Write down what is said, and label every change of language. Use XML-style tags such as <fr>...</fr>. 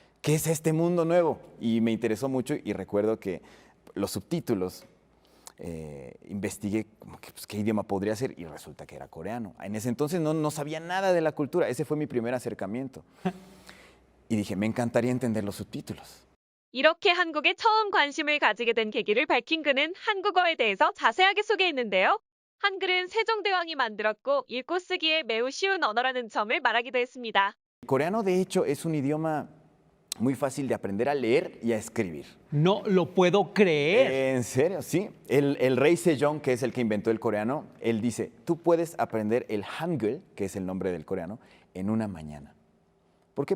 <es>¿Qué es este mundo nuevo? Y me interesó mucho y recuerdo que los subtítulos, investigué como que, pues, qué idioma podría ser y resulta que era coreano. En ese entonces no sabía nada de la cultura, ese fue mi primer acercamiento. Y dije, me encantaría entender los subtítulos.</es> <ko>이렇게 한국에 처음 관심을 가지게 된 계기를 밝힌 그는 한국어에 대해서 자세하게 소개했는데요. 한글은 세종대왕이 만들었고 읽고 쓰기에 매우 쉬운 언어라는 점을 말하기도 했습니다.</ko> <es>El coreano, de hecho, es un idioma muy fácil de aprender a leer y a escribir. No lo puedo creer. En serio, sí. El rey Sejong, que es el que inventó el coreano, él dice, tú puedes aprender el Hangul, que es el nombre del coreano, en una mañana. ¿Por qué?</es>